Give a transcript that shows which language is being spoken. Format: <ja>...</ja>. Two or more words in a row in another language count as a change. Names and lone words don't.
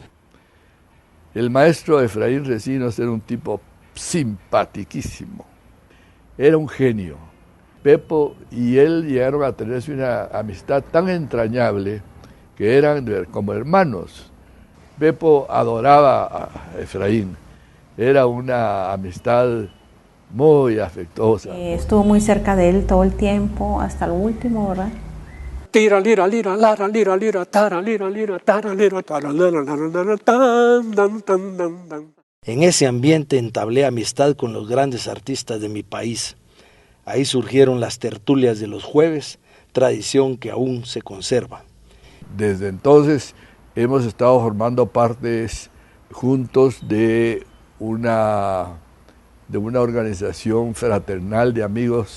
<es>El maestro Efraín Recinos era un tipo simpaticísimo, era un genio, Pepo y él llegaron a tenerse una amistad tan entrañable que eran como hermanos. Pepo adoraba a Efraín, era una amistad muy afectuosa. Estuvo muy cerca de él todo el tiempo, hasta lo último, ¿verdad? Tira, lira, lira, lara, lira, lira, tara, lira, lira, tara, lira, tara, lira, lira, tan, tan, tan, tan, tan. En ese ambiente entablé amistad con los grandes artistas de mi país. Ahí surgieron las tertulias de los jueves, tradición que aún se conserva. Desde entonces hemos estado formando partes juntos de una organización fraternal de amigos.</es>